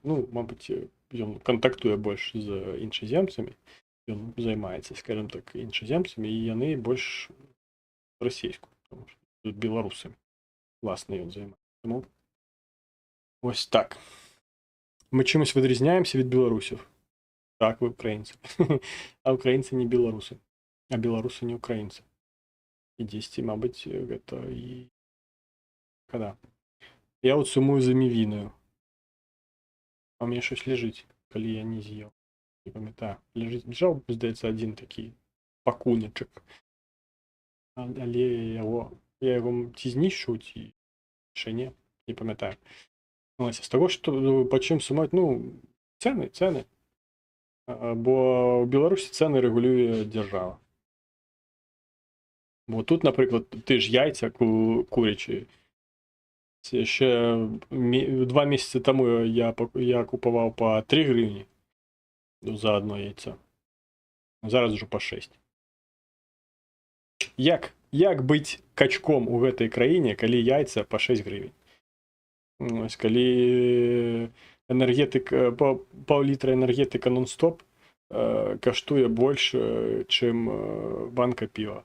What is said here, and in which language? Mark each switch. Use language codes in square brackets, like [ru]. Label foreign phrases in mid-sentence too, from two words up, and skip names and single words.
[uk] Ну, мабуть, він контактує більше з іншоземцями, він займається, скажімо так, іншоземцями, і вони більш російською, тому що тут білорусами, власне, він займається. Тому ось так. Ми чимось відрізняємося від білорусів? Так, [ru] вы украинцы. А украинцы не белорусы. А белорусы не украинцы. [be] І дзесьці, мабыць, гэта і когда. Я вот сумую за мівінаю. А у мяне щось ляжыць, калі я не з'еў. Не памятаю. Лежаў, здаецца, адзін такі пакуначак. Але я яго ці знішчу, ці яшчэ не памятаю. Ось, з таго, што пачым сумаць, ну, цэны. Бо ў Беларусі цэны рэгулюе дзяржава. Бо тут, напрыклад, ты ж яйца курячыя. Яшчэ 2 месяцы таму я купаваў па 3 гривні [ru] за одно яйцо. [be] Зараз ужо па 6. Як быць качком у гэтай краіне, калі яйца па 6 гривень? Ось, калі энергетыка, паўлітра энергетыка нон-стоп каштуе больш, чым банка піва.